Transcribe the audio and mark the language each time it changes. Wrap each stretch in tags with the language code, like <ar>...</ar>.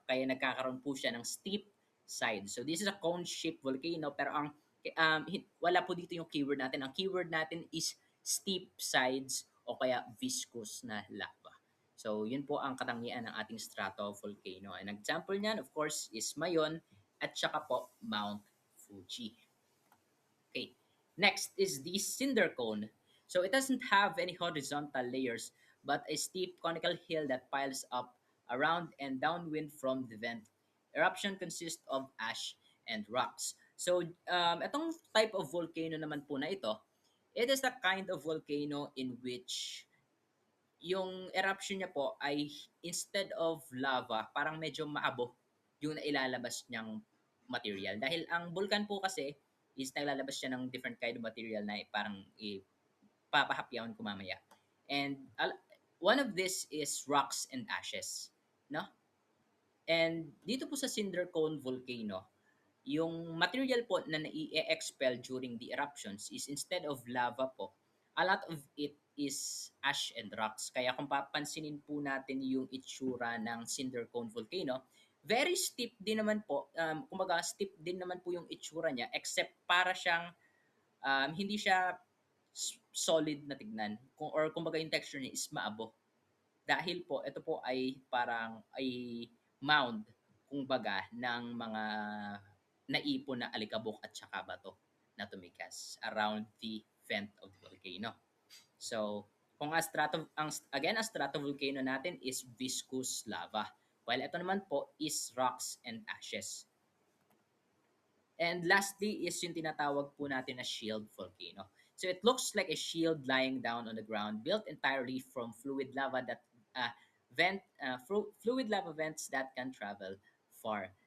<tl>Kaya nagkakaroon po siya ng steep side.</tl> <en>So this is a cone-shaped volcano</en> <tl>pero wala po dito yung keyword natin. Ang keyword natin</tl> <en>is steep sides</en> <tl>o kaya viscous na lava. So, yun po ang katangian ng ating stratovolcano.</tl> <en>An example niyan, of course, is Mayon</en> <tl>at saka po</tl> <en>Mount Fuji. Okay. Next is the cinder cone. So, it doesn't have any horizontal layers, but a steep conical hill that piles up around and downwind from the vent. Eruption consists of ash and rocks. So, itong type of volcano</en> <tl>naman po na ito,</tl> <en>it is the kind of volcano in which</en> <tl>yung eruption niya po ay</tl> <en>instead of lava,</en> <tl>parang medyo maabo yung nailalabas niyang</tl> <en>material.</en> <tl>Dahil ang bulkan po kasi is naglalabas siya ng</tl> <en>different kind of material</en> <tl>na parang ipapahapyawan ko mamaya.</tl> <en>And one of this is rocks and ashes. No? And</en> <tl>dito po sa</tl> <en>Cinder Cone Volcano,</en> <tl>yung material po na</tl> <en>nai-expel during the eruptions is instead of lava po, a lot of it is ash and rocks.</en> <tl>Kaya kung papansinin po natin yung itsura ng Cinder Cone Volcano,</tl> <en>very steep</en> <tl>din naman po, kumbaga steep din naman po yung itsura niya except para siyang hindi siya solid na tignan or kumbaga yung texture niya is maabo. Dahil po ito po ay parang ay mound kumbaga ng mga naipon na alikabok at saka bato na tumigas</tl> <en>around the vent of the volcano. So,</en> <tl>kung ang</tl> <en>stratovolcano natin is viscous lava, while</en> <tl>ito naman po</tl> <en>is rocks and ashes. And lastly is</en> <tl>yung tinatawag po natin na shield volcano.</tl> <en>So it looks like a shield lying down on the ground, built entirely from fluid lava that fluid lava vents that can travel far.</en>